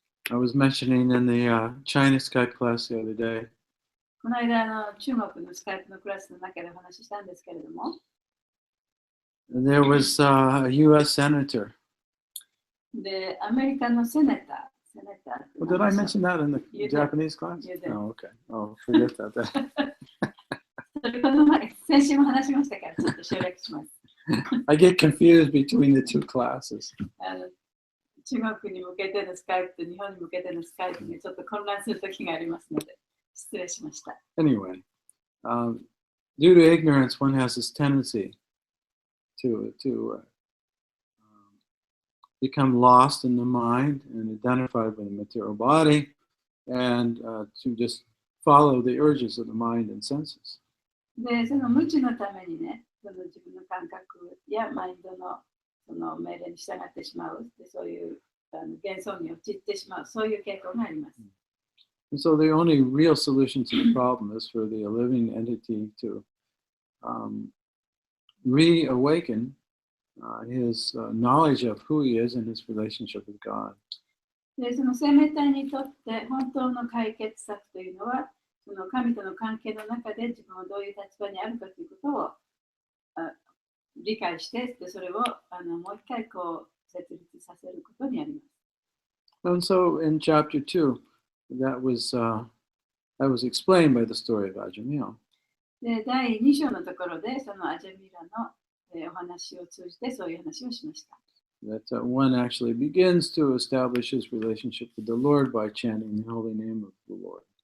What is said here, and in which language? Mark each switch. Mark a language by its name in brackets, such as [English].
[English] I was mentioning in the China Skype class the other day. [Japanese] この間中国のスカイプのクラスの中でお話ししたんですけれども、 [English] There was a U.S. senator. [Japanese] で、アメリカのセネター。 [English] Well, did I mention that in the Japanese class? You did. Oh, okay. Oh, forget that. [Japanese] それこの前、先週も話しましたから、ちょっと省略します。 [English] I get confused between the two classes. [Japanese] 中国に向けてのスカイプと日本に向けてのスカイプにちょっと混乱する時がありますので、失礼しました。 [English] Anyway, due to ignorance, one has this tendency to become lost in the mind and identified with the material body, and to just follow the urges of the mind and senses. [Japanese] で、その無知のためにね、その自分の感覚やマインドのその命令に従ってしまう、でそういう幻想に陥ってしまう、そういう傾向があります。 [English] And so the only real solution to the problem is for the living entity to reawaken his knowledge of who he is and his relationship with God. [Japanese] で、その生命体にとって本当の解決策というのは、その神との関係の中で自分はどういう立場にあるかということを理解して、でそれをもう一回こう設立させることにあります。 [English] And so in chapter 2, that was explained by the story of Ajamil. [Japanese] で、第2章のところで、そのアジャミラのお話を通じてそういう話をしました。 [English] That one actually begins to establish his relationship with the Lord by chanting the holy name of the Lord.